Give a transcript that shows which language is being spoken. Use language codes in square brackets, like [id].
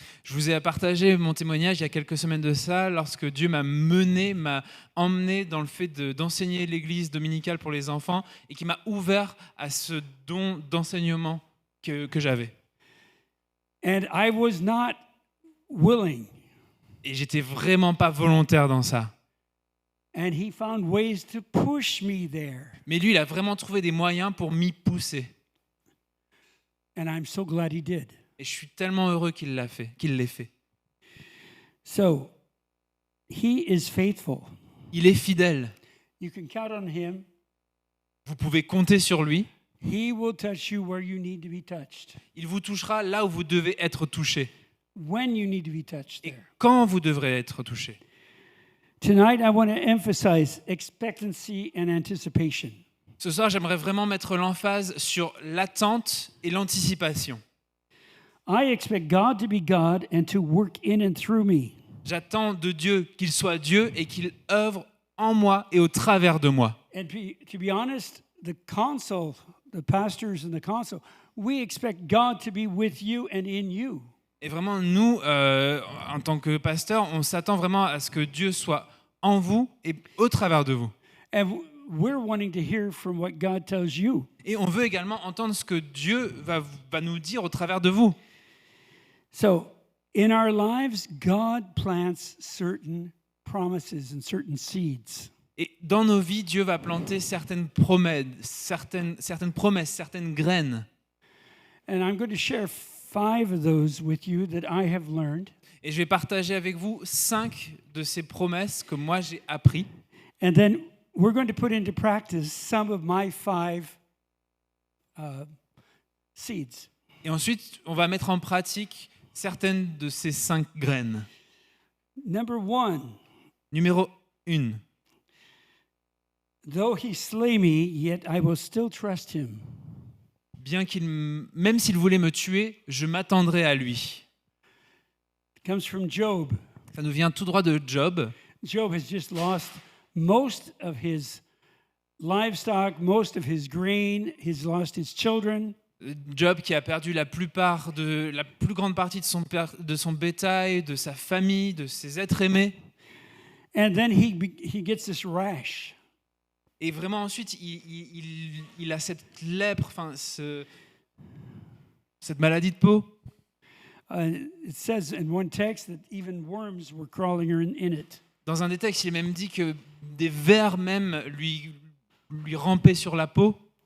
[fr] Je vous ai partagé mon témoignage il y a quelques semaines de ça, lorsque Dieu m'a emmené dans le fait d'enseigner l'église dominicale pour les enfants et qui m'a ouvert à ce don d'enseignement que j'avais. [en] And I was not willing. [fr] Et j'étais vraiment pas volontaire dans ça. [en] And he found ways to push me there. [fr] Mais lui, il a vraiment trouvé des moyens pour m'y pousser. [en] And I'm so glad he did. [fr] Et je suis tellement heureux qu'il l'ait fait. [en] So, he is faithful. [fr] Il est fidèle. [en] You can count on him. [fr] Vous pouvez compter sur lui. [en] He will touch you where you need to be touched. [fr] Il vous touchera là où vous devez être touché. [en] When you need to be touched [fr] Et [en] there. [fr] quand vous devrez être touché. [en] Tonight, I want to emphasize expectancy and anticipation. [fr] Ce soir, j'aimerais vraiment mettre l'emphase sur l'attente et l'anticipation. [en] I expect God to be God and to work in and through me. [fr] J'attends de Dieu qu'il soit Dieu et qu'il œuvre en moi et au travers de moi. [en] And to be honest, the pastors and the council, we expect God to be with you and in you. [fr] Et vraiment, nous, en tant que pasteurs, on s'attend vraiment à ce que Dieu soit en vous et au travers de vous. [en] And we're wanting to hear from what God tells you. [fr] Et on veut également entendre ce que Dieu va nous dire au travers de vous. [en] So, in our lives, God plants certain promises and certain seeds. [fr] Et dans nos vies, Dieu va planter certaines promesses, certaines graines. [en] And I'm going to share 5 of those with you that I have learned. [fr] Et je vais partager avec vous 5 de ces promesses que moi j'ai appris. [en] And then we're going to put into practice some of my 5 seeds. [fr] Et ensuite, on va mettre en pratique certaines de ces 5 graines. [en] Number 1. [fr] Numéro 1. [en] Though he slay me, yet I will still trust him. [fr] Même s'il voulait me tuer, je m'attendrai à lui. [en] It comes from Job. [fr] Ça nous vient tout droit de Job. [en] Job has just lost most of his livestock, most of his grain. He's lost his children. [fr] Job qui a perdu la plus grande partie de son bétail, de sa famille, de ses êtres aimés. [en] And then he gets this rash. [fr] Et vraiment ensuite, il a cette lèpre, cette maladie de peau. [en] It says in one text that even worms were crawling in it. [fr] Dans un des textes, il est même dit que des vers même lui rampaient sur la peau.